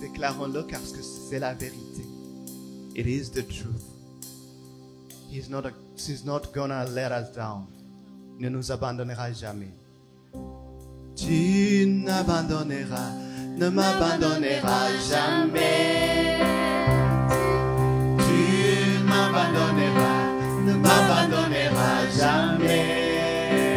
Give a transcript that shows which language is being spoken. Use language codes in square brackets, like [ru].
[fr] Déclarons-le parce que c'est la vérité. [en] It is the truth. He's not gonna let us down. [fr] Il ne nous abandonnera jamais. Tu n'abandonneras, ne m'abandonneras jamais. Tu m'abandonneras, ne m'abandonneras jamais.